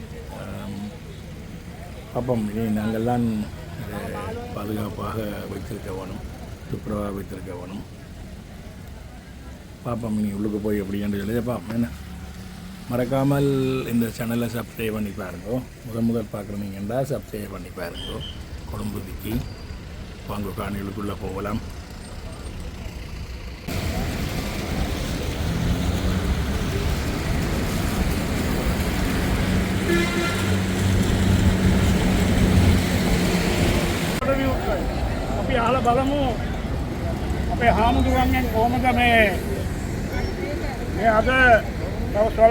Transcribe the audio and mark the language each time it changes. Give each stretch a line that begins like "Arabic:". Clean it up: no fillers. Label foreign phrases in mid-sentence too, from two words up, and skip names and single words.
Tamil: அப்போ நாங்கள்லாம் பாதுகாப்பாக வைத்திருக்க வேணும், துப்புரவாக வைத்திருக்க வேணும். பாப்போம் நீ உள்ளுக்கு போய் எப்படின்னு சொல்லி பார்ப்போம். என்ன மறக்காமல் இந்த சேனலை சப்ஸ்கிரைப் பண்ணி பாருங்கோ. முதல் பார்க்குறீங்கன்னா சப்ஸ்கிரைப் பண்ணி பாருங்கோ. கொழும்பு விக்கி வாங்க காணிகளுக்குள்ளே போகலாம்.
Sinhala: අපි අහලා බලමු අපේ හාමුදුරුවන්ගෙන් කොහොමද මේ අද තව ස්වල්ප